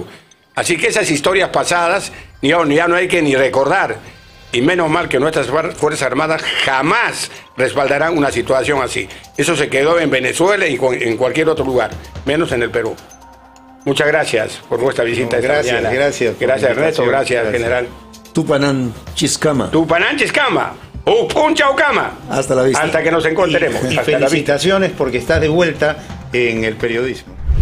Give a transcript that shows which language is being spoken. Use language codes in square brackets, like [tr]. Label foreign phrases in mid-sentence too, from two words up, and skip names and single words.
[es] Así que esas historias pasadas ya no hay que ni recordar. Y menos mal que nuestras Fuerzas Armadas jamás respaldarán una situación así. Eso se quedó en Venezuela y en cualquier otro lugar, menos en el Perú. Muchas gracias por vuestra visita esta Gracias, mañana. gracias por la Gracias, Ernesto. invitación. Gracias, Gracias. general. [qu] Tupanán Chiscama. Tupananches Cama. Un chaucama. [es] Hasta la vista. Hasta que nos encontremos. Y Hasta la vista. felicitaciones porque estás de vuelta en el periodismo.